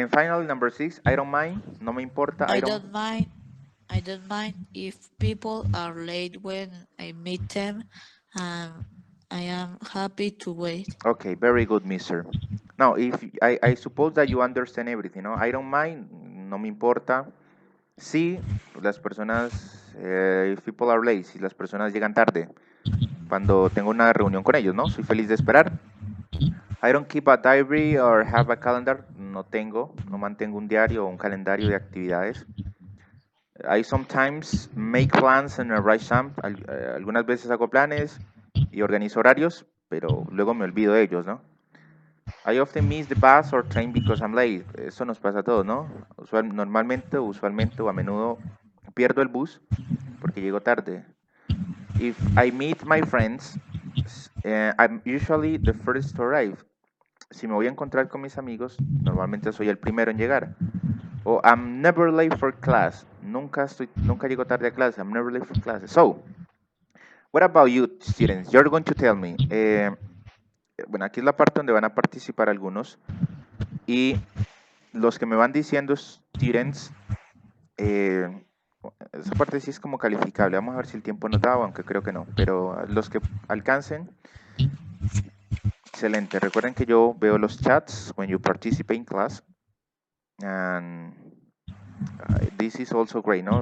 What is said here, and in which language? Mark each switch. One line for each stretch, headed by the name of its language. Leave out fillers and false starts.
English: And finally, number six, I don't mind.
Spanish: No me importa.
English: I don't mind if people are late when I meet them, and I am happy to wait. Okay, very good, mister. Now, if I suppose that you understand everything, no? I don't mind,
Spanish: no me importa. Si las personas,
English: if people are late,
Spanish: si las personas llegan tarde, cuando tengo una reunión con ellos, ¿no? Soy feliz de esperar.
English: I don't keep a diary or have a calendar.
Spanish: No mantengo un diario o un calendario de actividades.
English: I sometimes make plans and rush some.
Spanish: Algunas veces hago planes y organizo horarios, pero luego me olvido de ellos, ¿no?
English: I often miss the bus or train because I'm late.
Spanish: Eso nos pasa a todos, ¿no? Normalmente, usualmente o a menudo pierdo el bus porque llego tarde.
English: If I meet my friends, I'm usually the first to arrive.
Spanish: Si me voy a encontrar con mis amigos, normalmente soy el primero en llegar.
English: O I'm never late for class.
Spanish: Nunca llego tarde a clase.
English: I'm never late for class. So, what about you, students? You're going to tell me.
Spanish: Bueno, aquí es la parte donde van a participar algunos. Y los que me van diciendo, students, esa parte sí es como calificable. Vamos a ver si el tiempo nos da, aunque creo que no. Pero los que alcancen, excelente. Recuerden que yo veo los chats
English: when you participate in class. And this is also great, ¿no?